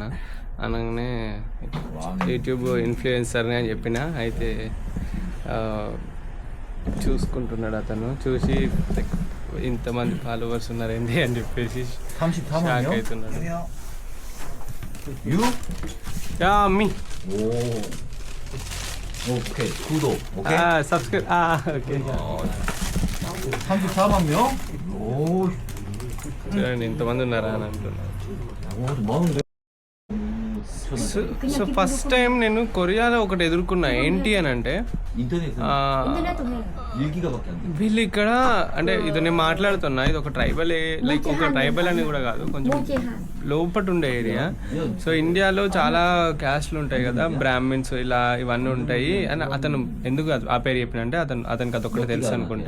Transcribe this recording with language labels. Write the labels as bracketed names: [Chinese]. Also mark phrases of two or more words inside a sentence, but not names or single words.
[Telugu] అనగానే యూట్యూబ్ ఇన్ఫ్లుయెన్సర్ని అని చెప్పిన. అయితే చూసుకుంటున్నాడు అతను, చూసి ఇంతమంది ఫాలోవర్స్ ఉన్నారు ఏంటి అని చెప్పేసి షాక్ అవుతున్నాడు. మీ [Korean] 오케이 구독 오케이 [English] subscribe okay. [Korean] 34만 명? 오 [Telugu] చూడండి ఇంతమంది ఉన్నారా అని అంటున్నారు. [Korean] 많은데? [English] so first time [Telugu] నేను కొరియాలో ఒకటి ఎదుర్కొన్నా. ఏంటి అని అంటే [Korean] 인터넷은 1기가밖에 안 돼. [Telugu] వీళ్ళు ఇక్కడ అంటే ఇది నేను మాట్లాడుతున్నా, ఇది ఒక ట్రైబల్, లైక్ ఒక ట్రైబల్ అని కూడా కాదు, కొంచెం లోపట ఉండే ఏరియా. సో ఇండియాలో చాలా క్యాస్ట్లు ఉంటాయి కదా, బ్రాహ్మిన్స్ ఇలా ఇవన్నీ ఉంటాయి అని అతను ఎందుకు ఆ పేరు చెప్పిన అంటే అతనికి అదొకటి తెలుసు అనుకుంటా.